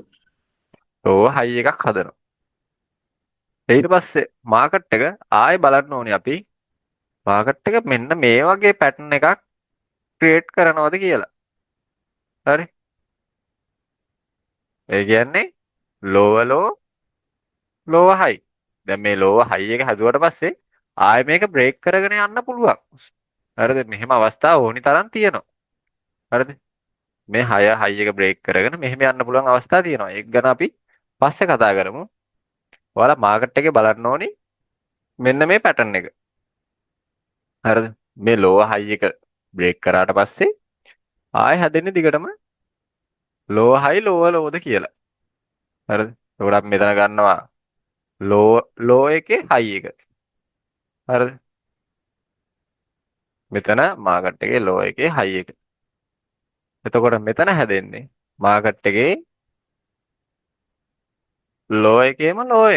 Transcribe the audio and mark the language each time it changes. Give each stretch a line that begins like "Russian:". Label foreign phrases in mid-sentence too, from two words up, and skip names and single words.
English: low high
Sinhala: එකක් හදනවා. ඊට පස්සේ මාකට් එක ආයෙ බලන්න ඕනේ අපි මාකට් එක මෙන්න මේ වගේ පැටර්න් එකක් ක්‍රියේට් කරනවද කියලා.
English: හරි.
Sinhala: ඒ කියන්නේ
English: lower low lower high.
Sinhala: දැන් මේ
English: lower high
Sinhala: එක හැදුවට පස්සේ ආයෙ මේක බ්‍රේක් කරගෙන යන්න පුළුවන්. හරිද? මෙහෙම අවස්ථා ඕනි තරම් තියෙනවා. හරිද? මේ high එක බ්‍රේක් කරගෙන මෙහෙම යන්න පුළුවන් අවස්ථා තියෙනවා. ඒක ගැන අපි පස්සේ කතා කරමු. ඔයාලා මාකට් එකේ බලන්න ඕනි මෙන්න මේ පැටර්න් එක. හරිද? මේ
English: lower high
Sinhala: එක බ්‍රේක් කරාට පස්සේ ආයෙ හැදෙන්නේ දිගටම
English: lower high lower low
Sinhala: ද කියලා. හරිද? එතකොට අපි මෙතන ගන්නවා low එකේ high එක. හරිද? මෙතන මාකට් එකේ low එකේ high එක. එතකොට මෙතන හැදෙන්නේ මාකට් එකේ low එකේම low එකක්.